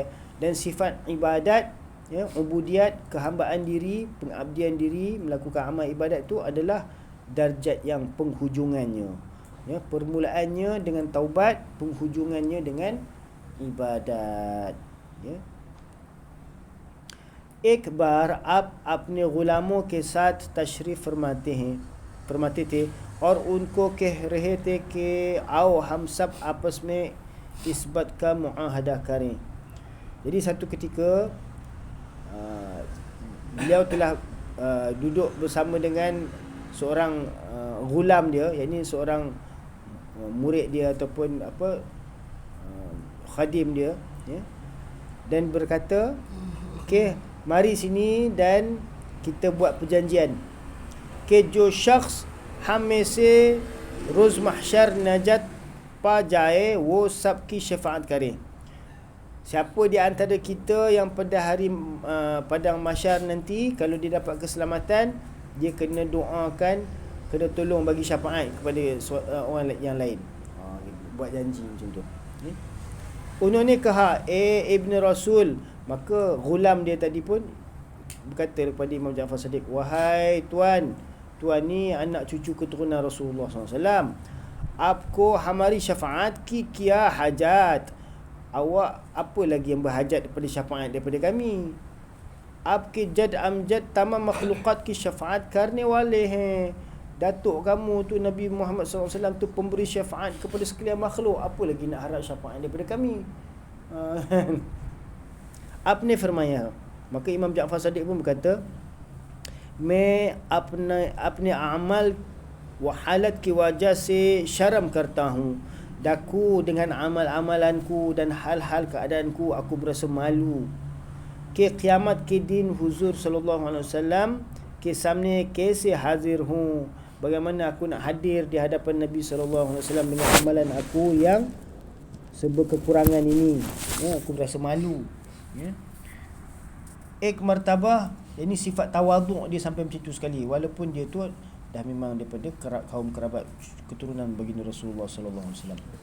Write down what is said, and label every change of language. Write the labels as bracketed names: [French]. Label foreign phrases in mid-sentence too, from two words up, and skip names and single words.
[Malay] Dan sifat ibadat, ya, ubudiyat, kehambaan diri, pengabdian diri, melakukan amal ibadat tu adalah darjat yang penghujungannya. Ya, permulaannya dengan taubat, penghujungannya dengan ibadat. Ya. [Hindi] एक बार आप अपने गुलामों के साथ तशरीफ़ फरमाते थे और उनको कह रहे थे कि आओ हम सब आपस में इस बात का मुआहदा करें. [Malay] Jadi satu ketika beliau telah duduk bersama dengan seorang gulam dia, yakni seorang murid dia ataupun khadim dia, ya, dan berkata, okey, mari sini dan kita buat perjanjian [Hindi] कि जो शख्स हम में से रोज़ महशर नजत पा जाए वो सब की शफाअत करे. [Malay] Siapa di antara kita yang pada hari padang mahsyar nanti, kalau dia dapat keselamatan, dia kena doakan, kena tolong bagi syafaat kepada orang yang lain. Buat janji macam tu. [Hindi] उन्होंने कहा इब्न रसूल, [Malay] maka ghulam dia tadi pun berkata kepada Imam Ja'far Sadiq, wahai tuan ni anak cucu keturunan Rasulullah SAW, [Hindi] आपको हमारी शफाअत की क्या हाजत, [Malay] awak apa lagi yang berhajat daripada syafaat daripada kami. [Hindi] आपके जद अमजद तमाम मखलूक़ात की syafaat करने वाले हैं. [Malay] Datuk kamu tu Nabi Muhammad SAW tu pemberi syafaat kepada sekalian makhluk, apa lagi nak harap syafaat daripada kami. [Hindi] Apne फरमाया, [Malay] maka Imam Ja'far Sadiq pun berkata, [Hindi] मैं अपने अमल व हालत की वजह से शर्म करता हूँ. [Malay] Daku dengan amal-amalanku dan hal-hal keadaanku aku berasa malu. [Hindi] के क़यामत के दिन हुज़ूर [Arabic] صلى الله عليه وسلم [Hindi] के सामने कैसे हाज़िर हूँ, [Malay] bagaimana aku nak hadir di hadapan Nabi [Arabic] صلى الله عليه وسلم [Malay] dengan amalan aku yang serba kekurangan ini. Aku berasa malu. [Hindi] एक मर्तबा, [Malay] ini sifat tawaduk dia sampai macam tu sekali, walaupun dia tu dah memang daripada kaum kerabat keturunan baginda Rasulullah [Arabic] صلى الله عليه وسلم.